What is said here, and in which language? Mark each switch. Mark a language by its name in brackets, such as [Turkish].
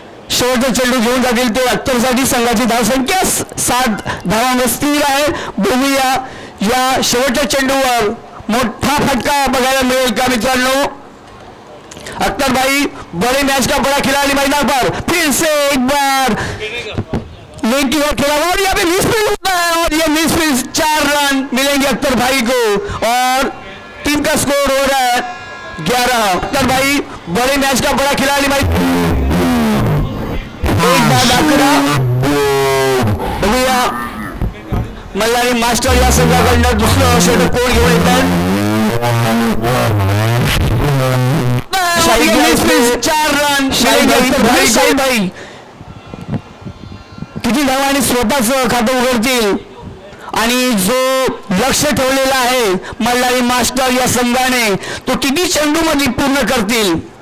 [Marathi] शेवटचा चेंडू घेऊन जातील ते अख्तरसाठी. संघाची धावसंख्या 7 धावांवर स्थिर आहे. बघूया या शेवटच्या चेंडूवर मोठा फटका बघायला मिळेल का मित्रांनो. [Hindi] अख्तर भाई बड़े मैच का बड़ा खिलाड़ी मैदान पर फिर से एक बार लेकिन वो खेला और यहाँ पे मिसफील्ड होता है और ये मिसफील्ड 4 रन मिलेंगे अख्तर भाई को और टीम का स्कोर हो रहा है 11. अख्तर भाई बड़े मैच का बड़ा खिलाड़ी भाई. [Marathi] एक बाद आकरा. बघूया मल्हारी मास्टर या संघाकडनं दुसरं षटक कोण घेऊन येतात. 4 रन शाहीद भाई किती धावांनी स्वतःच खातं उघडतील आणि जो लक्ष ठेवलेला आहे मल्हारी मास्टर या संघाने तो किती चेंडूमध्ये पूर्ण करतील.